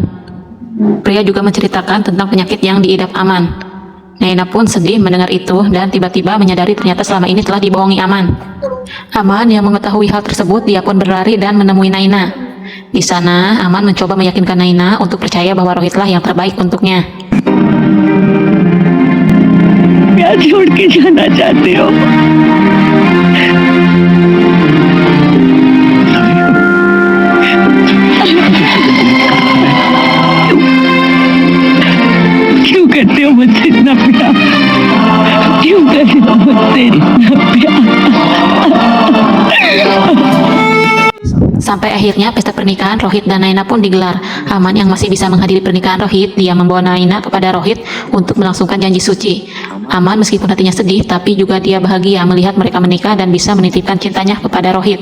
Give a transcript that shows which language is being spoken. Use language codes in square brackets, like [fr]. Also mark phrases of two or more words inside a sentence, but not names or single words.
[id] Pria juga menceritakan tentang penyakit yang diidap Aman. Naina pun sedih mendengar itu dan tiba-tiba menyadari ternyata selama ini telah dibohongi Aman. Aman yang mengetahui hal tersebut, dia pun berlari dan menemui Naina. Di sana, Aman mencoba meyakinkan Naina untuk percaya bahwa Rohitlah yang terbaik untuknya. [hi] क्या छोड़ के जाना चाहते हो? क्यों करते हो मुझसे इतना प्यार? क्यों करते हो मुझसे इतना प्यार? [id] Sampai akhirnya pesta pernikahan Rohit dan Naina pun digelar. Aman yang masih bisa menghadiri pernikahan Rohit, dia membawa Naina kepada Rohit untuk melangsungkan janji suci. Aman meskipun hatinya sedih, tapi juga dia bahagia melihat mereka menikah dan bisa menitipkan cintanya kepada Rohit.